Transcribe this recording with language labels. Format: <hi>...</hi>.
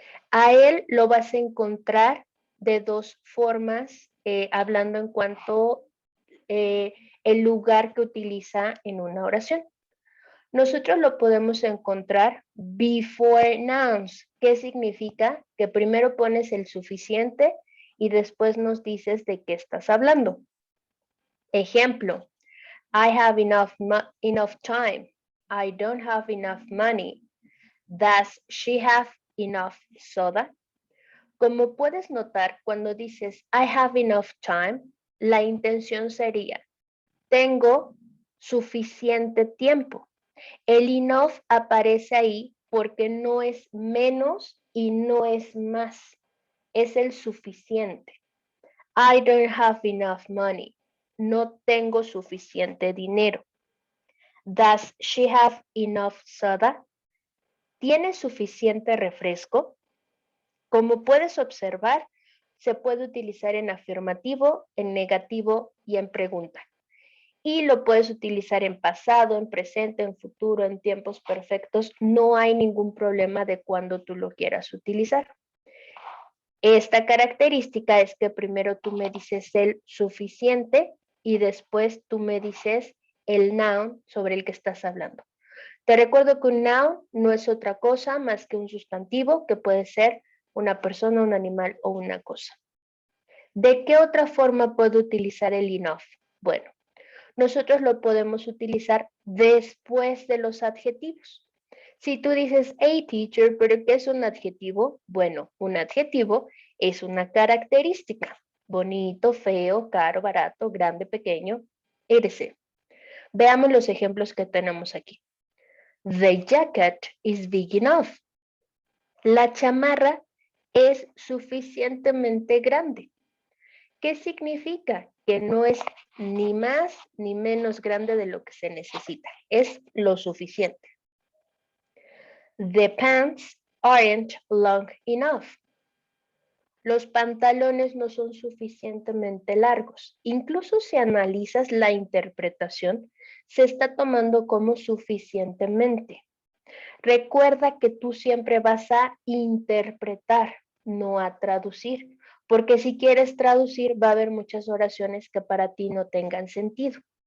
<es>A él lo vas a encontrar de dos formas, hablando en cuanto el lugar que utiliza en una oración. Nosotros lo podemos encontrar</es> <en>before nouns.</en> <es>¿Qué significa? Que primero pones el suficiente y después nos dices de qué estás hablando. Ejemplo,</es> <en>I have enough time. I don't have enough money. Does she have enough soda?</en> <es>Como puedes notar, cuando dices</es> <en>I have enough time,</en> <es>la intención sería tengo suficiente tiempo. El enough aparece ahí porque no es menos y no es más, es el suficiente.</es> <en>I don't have enough money.</en> <es>No tengo suficiente dinero.</es> <en>Does she have enough soda?</en> <es>¿Tiene suficiente refresco? Como puedes observar, se puede utilizar en afirmativo, en negativo y en pregunta. Y lo puedes utilizar en pasado, en presente, en futuro, en tiempos perfectos. No hay ningún problema de cuando tú lo quieras utilizar. Esta característica es que primero tú me dices el suficiente y después tú me dices el noun sobre el que estás hablando. Te recuerdo que un noun no es otra cosa más que un sustantivo que puede ser una persona, un animal o una cosa. ¿De qué otra forma puedo utilizar el enough? Bueno, nosotros lo podemos utilizar después de los adjetivos. Si tú dices,</es> <en>hey teacher,</en> <es>¿pero qué es un adjetivo? Bueno, un adjetivo es una característica. Bonito, feo, caro, barato, grande, pequeño, etc. Veamos los ejemplos que tenemos aquí.</es> <en>The jacket is big enough.</en> <es>La chamarra es suficientemente grande. ¿Qué significa? Que no es ni más ni menos grande de lo que se necesita. Es lo suficiente.</es> <en>The pants aren't long enough.</en> <es>Los pantalones no son suficientemente largos. Incluso si analizas la interpretación, se está tomando como suficientemente. Recuerda que tú siempre vas a interpretar, no a traducir, porque si quieres traducir va a haber muchas oraciones que para ti no tengan sentido.</es>